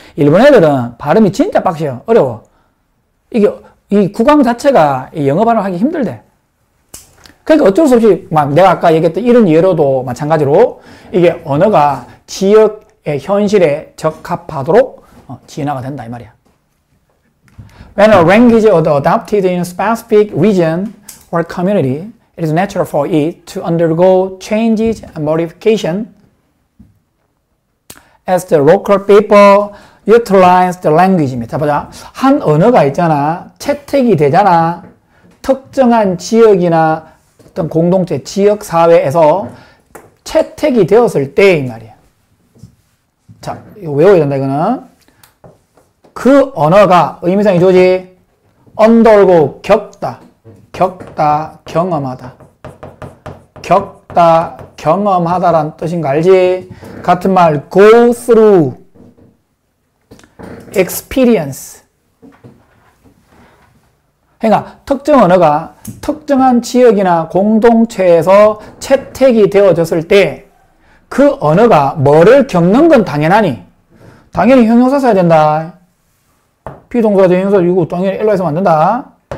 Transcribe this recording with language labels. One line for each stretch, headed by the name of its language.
Korean: 일본 애들은 발음이 진짜 빡셔. 어려워. 이게, 이 구강 자체가 영어 발음하기 힘들대. 그러니까 어쩔 수 없이, 막 내가 아까 얘기했던 이런 예로도 마찬가지로 이게 언어가 지역의 현실에 적합하도록 진화가 된다, 이 말이야.
English: When a language is adopted in a specific region or community, it is natural for it to undergo changes and modification as the local people utilize the language
Korean: 입니다. 자, 보자. 한 언어가 있잖아. 채택이 되잖아. 특정한 지역이나 어떤 공동체, 지역 사회에서 채택이 되었을 때 이 말이야. 자, 이거 외워야 된다, 이거는. 그 언어가 의미상 이조지. undergo, 겪다, 경험하다. 겪다, 경험하다라는 뜻인 거 알지? 같은 말,
English: go through, experience.
Korean: 그러니까 특정 언어가 특정한 지역이나 공동체에서 채택이 되어졌을 때 그 언어가 뭐를 겪는 건 당연하니. 당연히 형용사 써야 된다. 비동사도 형용사 이거 당연히 엘로에서 만든다.